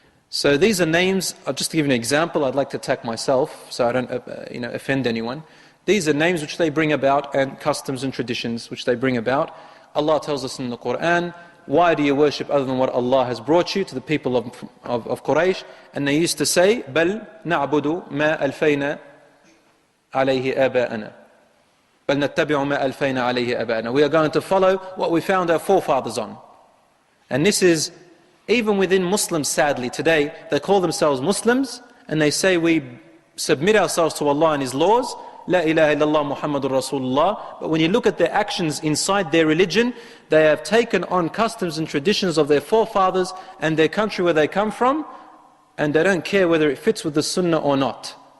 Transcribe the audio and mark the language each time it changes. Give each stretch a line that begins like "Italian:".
English: So these are names. I'll just give you an example. I'd like to attack myself so I don't offend anyone. These are names which they bring about, and customs and traditions which they bring about. Allah tells us in the Quran, why do you worship other than what Allah has brought you, to the people of Quraysh? And they used to say,
Arabic: بَلْ نَعْبُدُ مَا أَلْفَيْنَا عَلَيْهِ آبَاءَنَا بَلْ نَتَّبِعُ مَا أَلْفَيْنَا عَلَيْهِ آبَاءَنَا.
English: We are going to follow what we found our forefathers on. And this is, even within Muslims, sadly, today, they call themselves Muslims, and they say we submit ourselves to Allah and His laws,
Arabic: La ilaha illallah Muhammadur Rasulullah.
English: But when you look at their actions inside their religion, they have taken on customs and traditions of their forefathers and their country where they come from, and they don't care whether it fits with the sunnah or not.